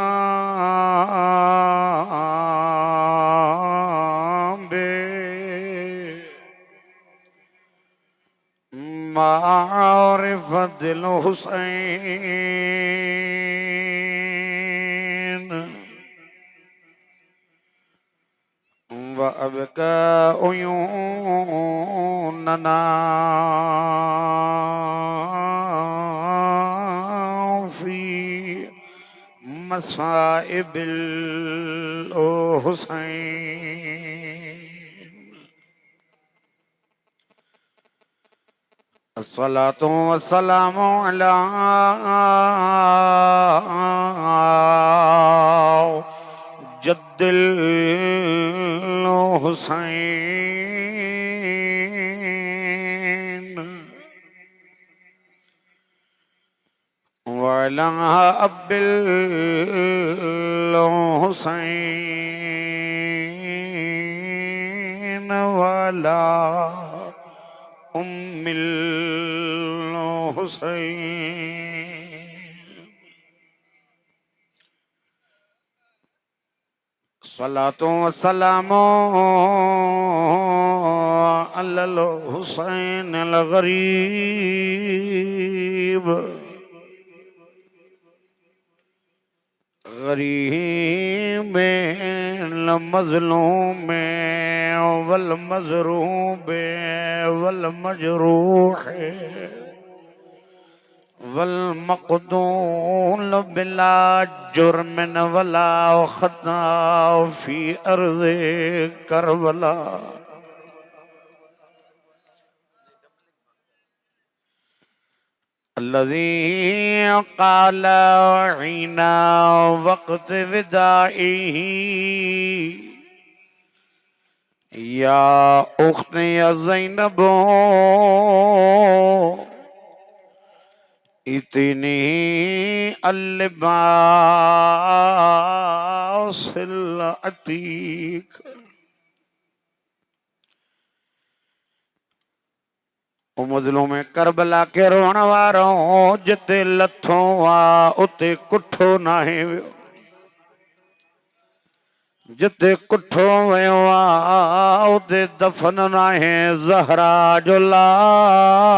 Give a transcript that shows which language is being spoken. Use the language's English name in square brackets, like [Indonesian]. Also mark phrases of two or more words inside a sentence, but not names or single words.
[Arabic] بمعرفة الحسين وأبكى عيوننا في مصائب الحسين. الصلاة والسلام على جد الحسين وعلى أبي الحسين وعلى أم الحسين. صلاة والسلام على الحسين ال غريب غريب المظلوم والمضروب والمجروح والمقتول بلا جرم ولا خطأ في أرض كربلاء. الذي قال حين وقت وداعه يا أختي زينب ائتني اللباس العتيق. [Sindhi] ओ मज़लूम करबला के रोण वारो जिते लथो आ उते कुठो नाहे वियो, जिते कुठो वियो आ उते दफ़न नाहे ज़हरा जो लाल